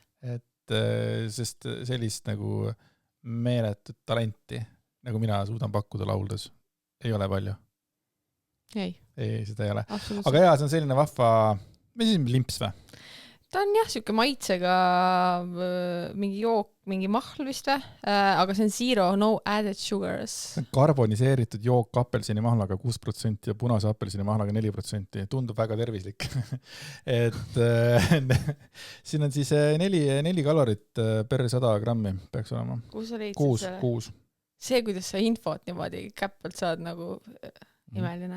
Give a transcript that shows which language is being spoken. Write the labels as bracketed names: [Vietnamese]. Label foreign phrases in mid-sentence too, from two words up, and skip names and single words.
[Estonian] Et sest sellist nagu meeletut talenti, nagu mina suudan pakkuda lauldes, ei ole palju. Ei, seda ei ole. Aga jaa, see on selline vahva, mis siis limps või? Ta on jah, siuke maitsega mingi jook, mingi mahl vist või, aga see on [English] zero, no added sugars. [Estonian] Karboniseeritud jook apelsini mahlaga 6% ja punase apelsini mahlaga 4%. Tundub väga tervislik. Et siin on siis 4 kalorit per 100 grammi peaks olema. Kus sa leidsid 6. See, kuidas sa infot niimoodi käppelt saad nagu imeline.